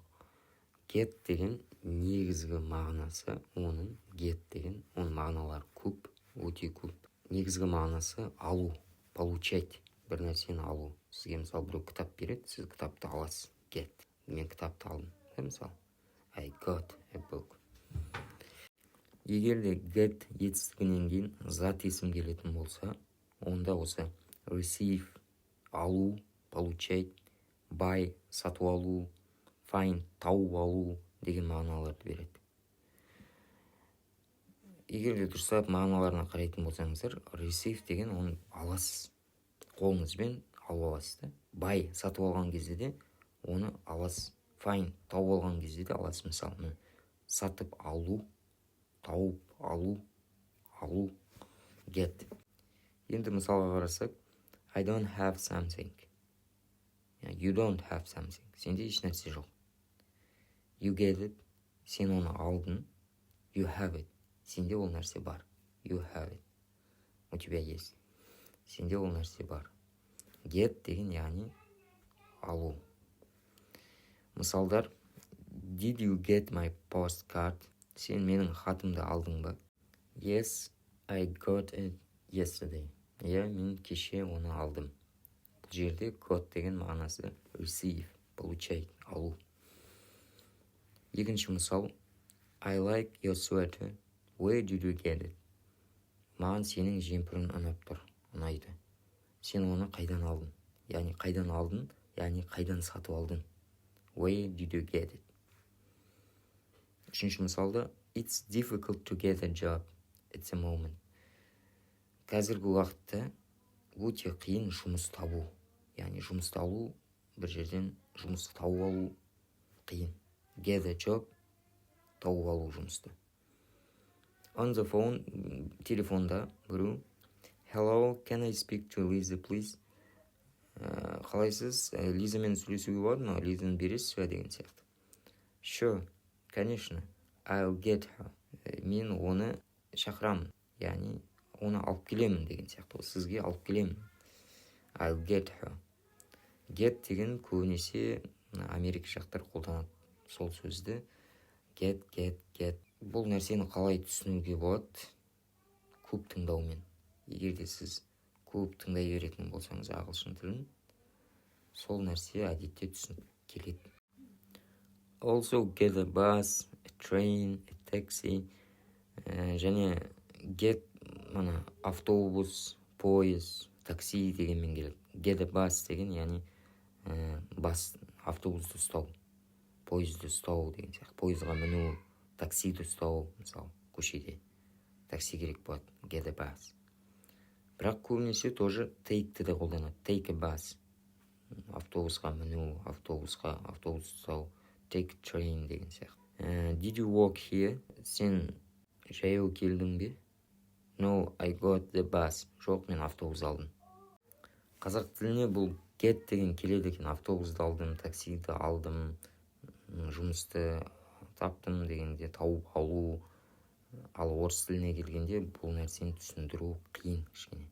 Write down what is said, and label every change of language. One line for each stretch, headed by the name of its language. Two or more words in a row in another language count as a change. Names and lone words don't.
Kazakh: Get деген негізгі мағынасы, оның мағыналары көп, өте көп. Негізгі мағынасы алу, получать, бір нәрсені алу. Сізге мысалы біреу кітап береді, сіз кітапты аласыз. Get. Мен кітапты алдым. Мысалы,
English: I got a book.
Kazakh: Егер де get етістігінен кейін зат есім келетін болса, онда осы receive, алу, получать, buy, сатып алу, find, тауып алу деген мағыналарды береді. Егер де дұрыстап мағыналарына қарайтын болсаңыздар, receive деген оны аласыз. Қолыңызбен алып аласыз да. Buy, сатып алған кезде де оны аласыз. Find, тауып алған кезде де аласыз. Мысалы, сатып алу, тауып алу, get. Енді мысалға қарасақ,
English: I don't have something. You don't have something.
Kazakh: Сенде еш нәрсе жоқ.
English: You get it.
Kazakh: Сен оны алдың.
English: You have it.
Kazakh: Сенде ол нәрсе бар.
English: You have it.
Russian: У тебя есть.
Kazakh: Сенде ол нәрсе бар. Get деген яғни алу. Мысалдар,
English: Did you get my postcard?
Kazakh: Сен менің хатымды алдың ба?
English: Yes, I got it yesterday.
Kazakh: Мен кеше оны алдым. Бұл жерде got деген мағынасы receive, получать, алу. Екінші мысал,
English: I like your sweater. Where did you get it?
Kazakh: Маған сенің жемпірің ұнайды. Сен оны қайдан алдың? Яғни қайдан сатып алдың?
English: Where did you get it?
Kazakh: Үшінші мысалда,
English: It's difficult to get a job at the moment.
Kazakh: Қазіргі уақытта өте қиын жұмыс табу. Яғни жұмысты алу, бір жерден жұмысты тауып алу қиын.
English: Get a job,
Kazakh: тауып алу жұмысты.
English: On the phone,
Kazakh: телефонда біреу,
English: Hello, can I speak to Lisa, please?
Kazakh: Қалайсыз, Лизамен сөйлесуге болады ма? Лизаны бересіз бе деген сияқты.
English: Sure, конечно, I'll get her.
Kazakh: Мен оны шақырамын, яғни оны алып келемін деген сияқты. Сізге алып келемін.
English: I'll get her.
Kazakh: Get деген көбінесе Америка жақтар қолданады сол сөзді. Get. Бұл нәрсені қалай түсінуге болады? Көп тыңдаумен. Егер де сіз көп тыңдай беретін болсаңыз ағылшын тілін, сол нәрсе әдетте түсініп келеді.
English: Also get a bus, a train, a taxi.
Kazakh: Және get автобус, пойыз, такси дегенмен келеді.
English: Get a bus
Kazakh: деген, яғни автобусты ұстау, пойызды ұстау деген сияқты. Пойызға міну, таксиді ұстау, мысалы, көшеде такси керек болады.
English: Get a bus.
Kazakh: Бірақ көбінесе тоже take-ті де қолданады.
English: Take a bus.
Kazakh: Автобусқа міну, автобус ұстау.
English: Take a train
Kazakh: деген сияқты.
English: Did you walk here?
Kazakh: Сен жаяу келдің бе?
English: No, I got the bus.
Kazakh: Жоқ, мен автобус алдым. Қазақ тіліне бұл get деген келеді екен. Автобусты алдым, таксиді алдым, жұмысты таптым дегенде тауып алу. Ал орыс тіліне келгенде бұл нәрсені түсіндіру қиын кішкене.